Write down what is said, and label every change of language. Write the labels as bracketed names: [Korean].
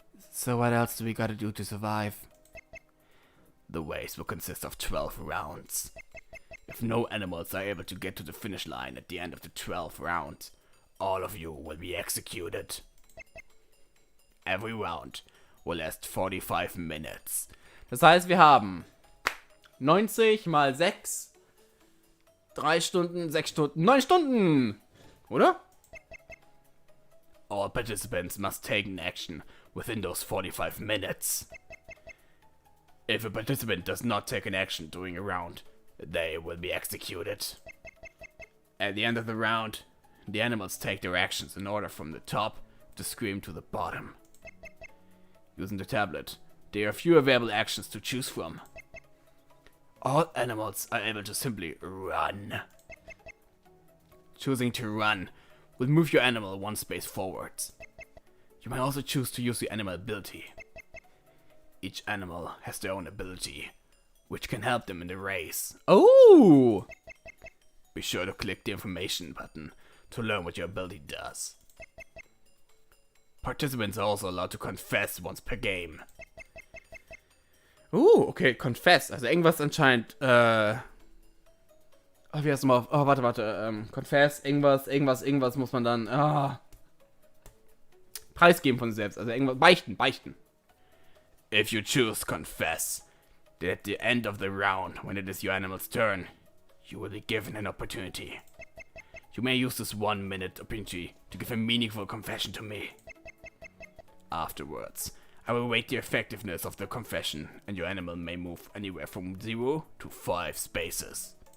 [English] So what else do we gotta do to survive? The race will consist of 12 rounds. If no animals are able to get to the finish line at the end of the 12th round, all of you will be executed. Every round will last 45 minutes. [German] Das heißt, wir haben 90 mal 6, 3 Stunden, 6 Stunden, 9 Stunden. Oder? [English] All participants must take an action within those 45 minutes. If a participant does not take an action during a round, they will be executed. At the end of the round, the animals take their actions in order from the top of the screen to the bottom. Using the tablet, there are few available actions to choose from. All animals are able to simply run. Choosing to run will move your animal one space forwards. You may also choose to use the animal ability. Each animal has their own ability, which can help them in the race. Oh! Be sure to click the information button to learn what your ability does. Participants are also allowed to confess once per game. Okay, confess. [German] Also irgendwas anscheinend, wie heißt es mal? Oh, warte. Confess, irgendwas muss man dann, preisgeben von sich selbst. Also irgendwas, beichten. [English] If you choose confess, then at the end of the round, when it is your animal's turn, you will be given an opportunity. You may use this 1 minute opportunity to give a meaningful confession to me. Afterwards, I will rate the effectiveness of the confession, and your animal may move anywhere from 0 to 5 spaces.